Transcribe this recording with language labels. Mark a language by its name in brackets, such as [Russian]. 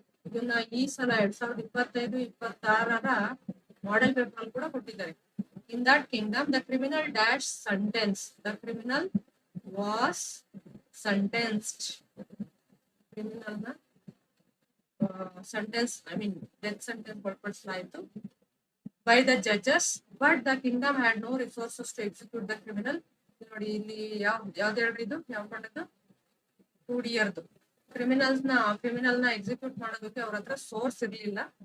[Kannada] ಇದನ್ನ ಈ ಸಲ 2025-26 ಮಾಡೆಲ್ ಪೇಪರ್ ಅಲ್ಲಿ ಕೂಡ ಕೊಟ್ಟಿದ್ದಾರೆ. [English] In that kingdom, the criminal dash sentence. The criminal was sentenced. Criminal na sentence, I mean death sentence [Kannada] ಕೊಡ್ಸಲಾಯಿತು [English] by the judges, but the kingdom had no resources to execute the criminal. [Kannada] ನೋಡಿ ಇಲ್ಲಿ ಯಾವ್ದು ಹೇಳ್ರಿ, ಇದು ಯಾವ ಕಂಡದ್ದು 2D ಇಯರ್ದು. Criminal ನ execute ಮಾಡೋದಕ್ಕೆ ಅವ್ರ ಹತ್ರ ಸೋರ್ಸ್ ಇರ್ಲಿಲ್ಲ.